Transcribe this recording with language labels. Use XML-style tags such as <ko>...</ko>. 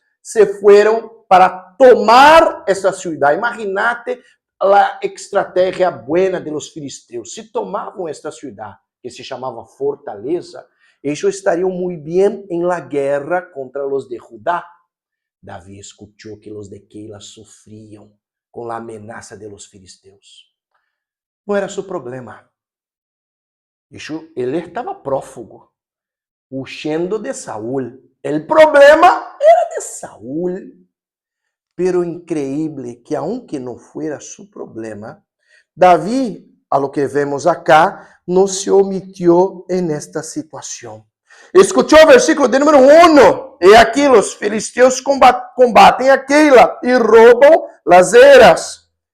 <es>se fueron para tomar esta ciudad. Imagínate la estrategia buena de los filisteus.</es> <pt>Si tomavam esta ciudad, que se chamava Fortaleza, eles estariam muito bem</pt> <es>em la guerra</es> <pt>contra os de Judá. Davi escutou que os de Keila sofriam com a ameaça</pt> <es>de los filisteus.</es> <pt>Não era seu problema. Ele estava prófugo,</pt> <es>huyendo de Saúl.</es> <pt>O problema era de Saúl.</pt> <es>Pero increíble que aunque não fuera su problema, Davi, a lo que vemos acá, no se omitió en esta situación. Escuchó el versículo de número 1. E aquí los filisteos combaten a Keila y roban las eras.</es>